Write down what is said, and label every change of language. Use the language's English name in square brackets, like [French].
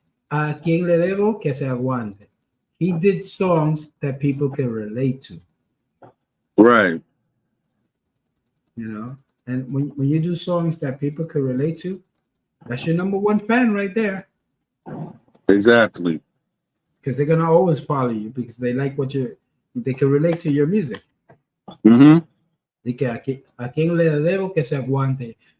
[Spanish] A quien le debo que se aguante. [English] He did songs that people can relate to, Right. And when you do songs that people can relate to, that's your number one fan right there, Exactly. because they're gonna always follow you because they like they can relate to your music. Hmm. [Spanish] De que a quien le debo que se aguante.